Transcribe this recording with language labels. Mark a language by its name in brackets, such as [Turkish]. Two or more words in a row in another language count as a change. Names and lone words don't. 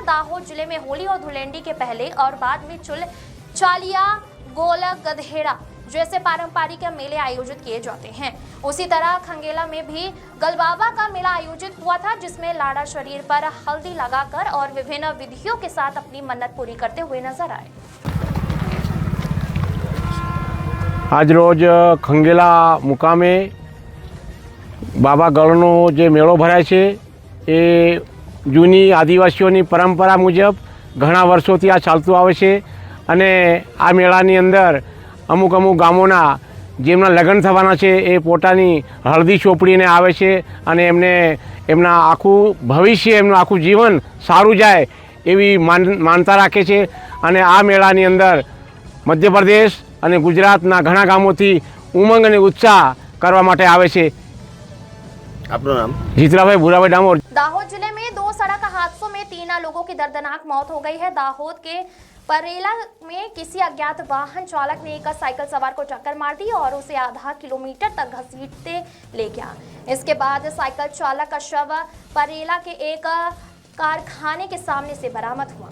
[Hindi] दाहोद जिले में होली और धुलेंडी के पहले और बाद में चुल चालिया गोल गधेड़ा जैसे पारंपरिक मेले आयोजित किए जाते हैं। उसी तरह खंगेला में भी गलबाबा का मेला आयोजित हुआ था, जिसमें लाड़ा शरीर पर हल्दी लगाकर और विभिन्न विधियों के साथ अपनी मन्नत पूरी करते हुए नजर आए। [Gujarati] આજ રોજ ખંગેલા મુકામે બાબા ગળનો જે મેળો ભરાય છે એ જૂની આદિવાસીઓની પરંપરા મુજબ ઘણા વર્ષોથી આ ચાલતું આવે છે અને આ મેળાની અંદર અમુક ગામોના જેમના લગ્ન થવાના છે એ પોતાની હળદી ચોપડીને આવે છે અને એમને એમના આખું ભવિષ્ય એમનું આખું જીવન સારું જાય એવી માનતા રાખે છે અને આ મેળાની અંદર મધ્યપ્રદેશ અને ગુજરાતના ઘણા ગામોથી ઉમંગ અને ઉત્સાહ કરવા માટે આવે છે। આપનું નામ? જીતરાભાઈ ભૂરાભાઈ ડામોર। [Hindi] दाहोद जिले में 2 सड़क हादसों में 3 लोगों की दर्दनाक मौत हो गई है। दाहोद के परेला में किसी अज्ञात वाहन चालक ने एक साइकिल सवार को टक्कर मार दी और उसे आधा किलोमीटर तक घसीटते ले गया। इसके बाद साइकिल चालक का शव परेला के एक कारखाने के सामने से बरामद हुआ।